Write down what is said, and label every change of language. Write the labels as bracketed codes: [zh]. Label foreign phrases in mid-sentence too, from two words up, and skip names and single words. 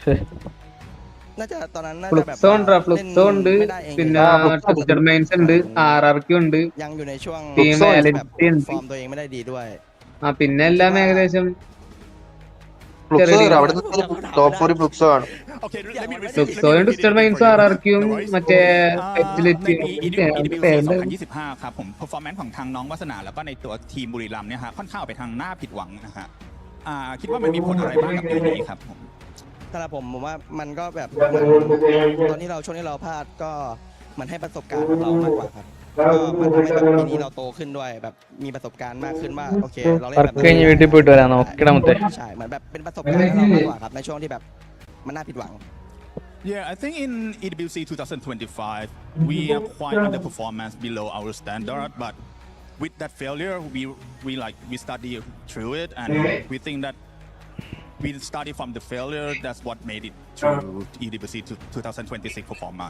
[ml] ഫ്ലുക്സോ ഉണ്ട്, പിന്നെ ട്വിസ്റ്റർ മൈൻസ് ഉണ്ട്, RRQ ഉണ്ട്, ടീം വാലിഡിറ്റി ഉണ്ട്. പിന്നെ എല്ലാം ഏകദേശം ഫ്ലുക്സോയും ട്വിസ്റ്റർ മൈൻസും RRQയും മറ്റേ [th] performance ของทางน้องวัฒนาแล้วก็ในตัวทีมบุรีรัมย์เนี่ยฮะค่อนข้างไปทางหน้าผิดหวังนะฮะคิดว่ามันมีผลอะไรบ้างกับเรื่องนี้ครับผม สำหรับผมว่ามันก็แบบตอนที่เราช่วงที่เราพลาดก็มันให้ประสบการณ์ของเรามากกว่าครับ ก็มันทำให้แบบปีนี้เราโตขึ้นด้วยแบบมีประสบการณ์มากขึ้นว่าโอเคเราเล่นแบบใช่เหมือนแบบเป็นประสบการณ์ให้เรามากกว่าครับในช่วงที่แบบมันน่าผิดหวัง [en] Yeah, I think in EWC 2025 we are quite underperformance below our standard, but with that failure we study through it and we think that we study from the failure. That's what made it through EWC 2026 performance.